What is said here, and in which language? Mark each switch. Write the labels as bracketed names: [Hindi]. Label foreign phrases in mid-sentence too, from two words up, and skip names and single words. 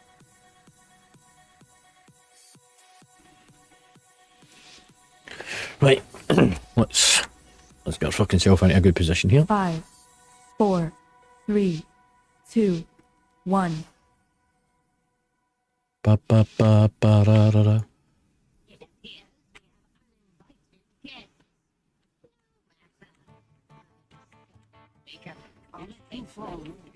[English] Right, let's get our fucking self into a good position here. 5, 4, 3, 2, 1. Ba ba ba ba ra ra ra. we can accommodate them.